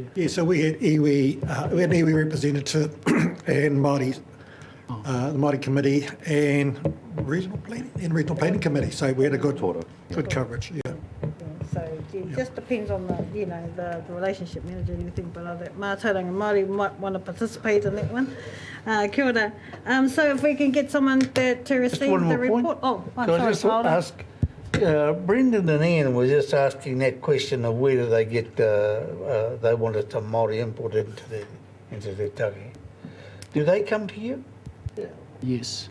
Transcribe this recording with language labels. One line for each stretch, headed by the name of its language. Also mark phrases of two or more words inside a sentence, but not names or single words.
English: Yeah, so we had iwi representative and Māori, the Māori committee and regional planning committee. So we had a good coverage. Yeah. So it just depends on the relationship manager and everything, but other
Māori: Mātauranga Māori
English: might want to participate in that one.
Māori: Kia ora.
English: So if we can get someone to receive the report. Oh, I'm Can sorry, I just hold on. ask, Brendan and Ian were just asking that question of where do they get, they wanted some Māori input into their taki. Do they come to you? Yes.